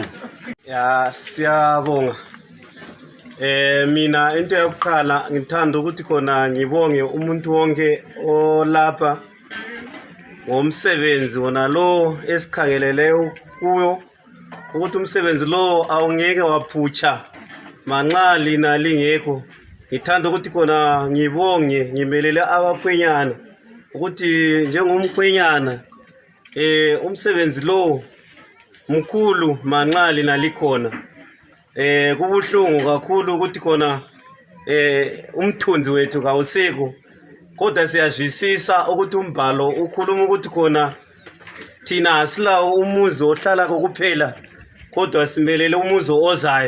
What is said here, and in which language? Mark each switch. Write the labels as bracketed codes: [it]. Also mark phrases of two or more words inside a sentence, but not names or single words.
[nd] Ya siyabonga. Mina into yokuqala ngithanda ukuthi khona ngibonge umuntu wonke olapha ngomsebenzi wona lo esikhangeleleyo kuyo ukuthi umsebenzi lo awungeke waphutsha manxa lina lingekho. Ngithanda ukuthi khona ngibonge ngimelele abakhwenyana ukuthi njengomkhwenyana umsebenzi lo mkhulu manxa lina likhona. Kubuhlungu kakhulu ukuthi khona umthunzi wethu kawusekho, kodwa siyazwisisa ukuthi umbhalo ukhuluma ukuthi khona thina asilawo umuzi ohlala kokuphela, kodwa simelele umuzi ozayo.